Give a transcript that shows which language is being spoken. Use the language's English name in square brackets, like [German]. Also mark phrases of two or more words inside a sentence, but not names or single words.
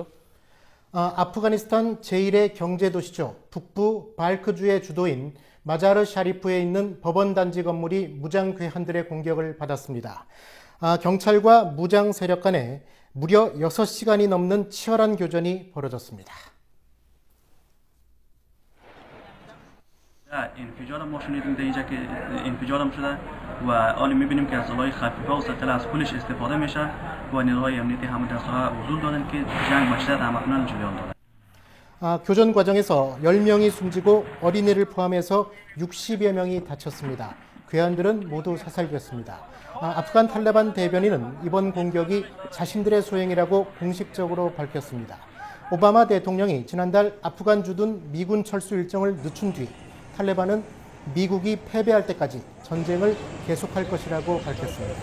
[Korean] 아프가니스탄 제1의 경제도시죠. 북부 발크주의 주도인 마자르 샤리프에 있는 법원 단지 건물이 무장 괴한들의 공격을 받았습니다. 경찰과 무장 세력 간에 무려 6시간이 넘는 치열한 교전이 벌어졌습니다. [Persian] انفجار ما شنیدیم در اینجا که انفجار هم شده و حالا میبینیم که از سلاح خفیفه و سطل از پولش استفاده میشه و نیروهای امنیتی همه دستها حضور دارن که جنگ به شدت همکنون جریان دارد. [Korean] 교전 과정에서 10명이 숨지고 어린이를 포함해서 60여 명이 다쳤습니다. 괴한들은 모두 사살됐습니다. 아프간 탈레반 대변인은 이번 공격이 자신들의 소행이라고 공식적으로 밝혔습니다. 오바마 대통령이 지난달 아프간 주둔 미군 철수 일정을 늦춘 뒤 탈레반은 미국이 패배할 때까지 전쟁을 계속할 것이라고 밝혔습니다.